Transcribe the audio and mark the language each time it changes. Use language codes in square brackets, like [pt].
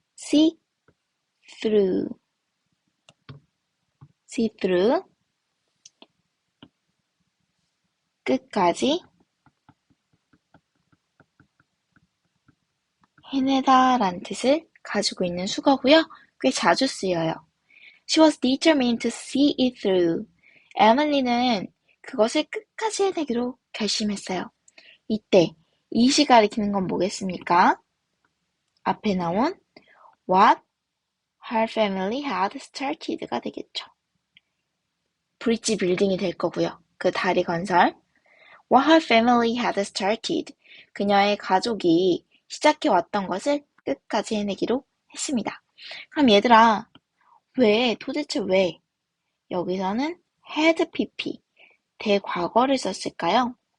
[en] see through. see through. [ko] 끝까지 해내다 라는 뜻을 가지고 있는 수거고요. 꽤 자주 쓰여요. [en] She was determined to see it through. [ko] 에밀리는 그것을 끝까지 해내기로 결심했어요. 이때 이시 가리키는 건 뭐겠습니까? 앞에 나온 [en] what her family had started [ko] 가 되겠죠. 브릿지 빌딩이 될 거고요. 그 다리 건설. [en] What her family had started. [ko] 그녀의 가족이 시작해 왔던 것을 끝까지 해내기로 했습니다. 그럼 얘들아, 도대체 왜 여기서는 had pp, 대과거를 썼을까요?